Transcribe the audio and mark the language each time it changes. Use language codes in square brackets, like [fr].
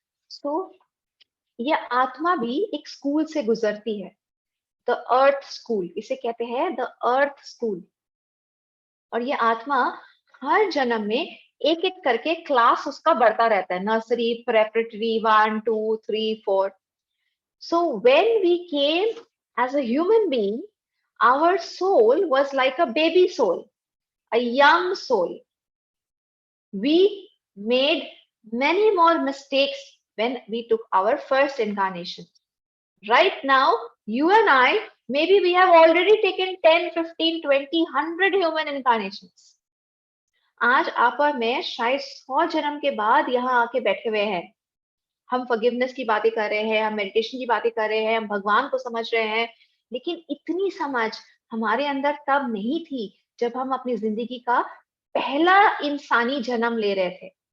[hi] सो ये आत्मा भी एक स्कूल से गुजरती है, द अर्थ स्कूल, इसे कहते हैं द अर्थ स्कूल. और ये आत्मा हर जन्म में एक एक करके क्लास उसका बढ़ता रहता है, nursery, preparatory, 1 2 3 4. [en] So when we came as a human being, our soul was like a baby soul, a young soul. We made many more mistakes when we took our first incarnation. Right now, you and I, maybe we have already taken 10, 15, 20, 100 human incarnations. [hi] आज आप और मैं शायद 100 जन्म के बाद यहाँ आके बैठे हुए हैं. हम फॉरगिवनेस की बातें कर रहे हैं, हम मेडिटेशन की बातें कर रहे हैं, हम भगवान को समझ रहे हैं, लेकिन इतनी समझ हमारे अंदर तब नहीं थी जब हम अपनी जिंदगी का पहला इंसानी जन्म ले रहे थे.